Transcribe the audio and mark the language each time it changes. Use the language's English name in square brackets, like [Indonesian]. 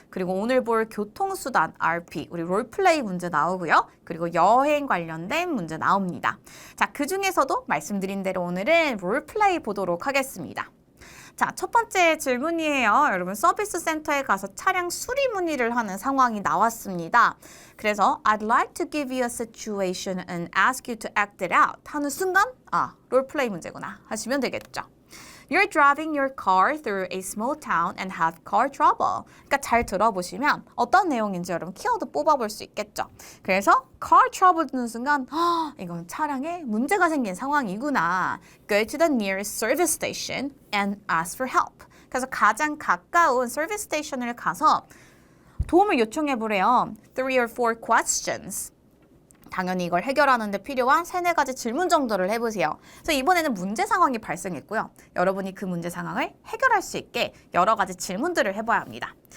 [Korean] 그리고 오늘 볼 교통수단, RP, 우리 롤플레이 문제 나오고요. 그리고 여행 관련된 문제 나옵니다. 자, 그중에서도 말씀드린 대로 오늘은 롤플레이 보도록 하겠습니다. 자, 첫 번째 질문이에요. 여러분 서비스 센터에 가서 차량 수리 문의를 하는 상황이 나왔습니다. [English] 그래서 I'd like to give you a situation and ask you to act it out [Korean] 하는 순간 롤플레이 문제구나 하시면 되겠죠. [English] You're driving your car through a small town and have car trouble. [Korean] 그러니까 잘 들어보시면 어떤 내용인지 여러분 키워드 뽑아볼 수 있겠죠. 그래서 car trouble 듣는 순간 이건 차량에 문제가 생긴 상황이구나. [English] Go to the nearest service station and ask for help. [Korean] 그래서 가장 가까운 서비스 스테이션을 가서 도움을 요청해 보래요. [English] 3 or 4 questions. [Korean] 당연히 이걸 해결하는 데 필요한 3-4가지 질문 정도를 해보세요. 그래서 이번에는 문제 상황이 발생했고요. 여러분이 그 문제 상황을 해결할 수 있게 여러 가지 질문들을 해봐야 합니다.